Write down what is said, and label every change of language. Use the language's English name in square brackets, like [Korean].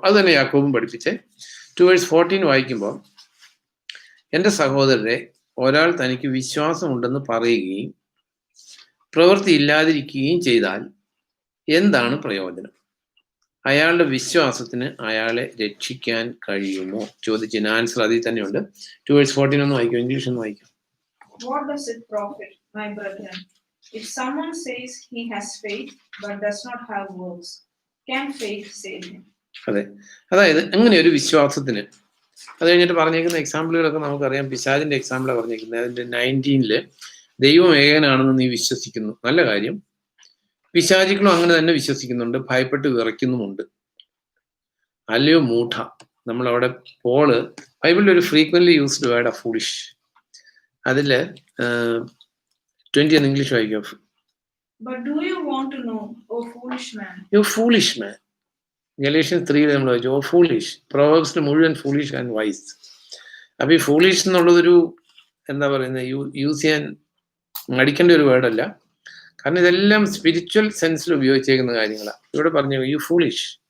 [Malayalam] അത് തന്നെ യാക്കോബും പഠിപ്പിച്ചേ. 2:14 വായിക്കുമ്പോൾ, എൻ്റെ സഹോദരരെ, ഒരാൾ തനിക്ക് വിശ്വാസമുണ്ടെന്ന് പറയുകയും പ്രവൃത്തി ഇല്ലാതിരിക്കുകയും ചെയ്താൽ എന്താണ് പ്രയോജനം? അയാളുടെ വിശ്വാസത്തിന് അയാളെ രക്ഷിക്കാൻ കഴിയുമോ? ചോദിച്ചതിന് ആൻസർ അതിൽ തന്നെയുണ്ട്. 2:14 ഒന്ന് വായിക്കും, ഇംഗ്ലീഷ് ഒന്ന് വായിക്കും. [English] What does it profit, my brethren, if someone says he has faith but does not have works? Can faith save him? [Malayalam] അതെ, അതായത് അങ്ങനെ ഒരു വിശ്വാസത്തിന്, അത് കഴിഞ്ഞിട്ട് പറഞ്ഞേക്കുന്ന എക്സാമ്പിളുകളൊക്കെ നമുക്കറിയാം. പിശാചിന്റെ എക്സാമ്പിളാണ് പറഞ്ഞേക്കുന്നത്. അതിന്റെ 19 ദൈവം ഏകനാണെന്ന് നീ വിശ്വസിക്കുന്നു. നല്ല കാര്യം. പിശാചികളും അങ്ങനെ തന്നെ വിശ്വസിക്കുന്നുണ്ട്, ഭയപ്പെട്ട് വിറയ്ക്കുന്നുമുണ്ട്. അല്ലയോ മൂഢ. നമ്മളവിടെ പോള് ബൈബിളിൽ ഒരു [English] Frequently used word foolish. [Malayalam] അതില് 20 ഇംഗ്ലീഷ് വായിക്കാം. [English] But do you want to know, O foolish man? You foolish man. [Malayalam] Galatians 3 നമ്മൾ വായിച്ചു, [English] Oh foolish. [Malayalam] പ്രോവേർബ്സിൽ മുഴുവൻ [English] Foolish and wise. [Malayalam] അപ്പൊ ഈ ഫൂളിഷ് എന്നുള്ളതൊരു എന്താ പറയുന്നത്, യൂസ് ചെയ്യാൻ മടിക്കേണ്ട ഒരു വേർഡല്ല. കാരണം ഇതെല്ലാം സ്പിരിച്വൽ സെൻസിൽ ഉപയോഗിച്ചേക്കുന്ന കാര്യങ്ങളാണ്. ഇവിടെ പറഞ്ഞു [English] You foolish.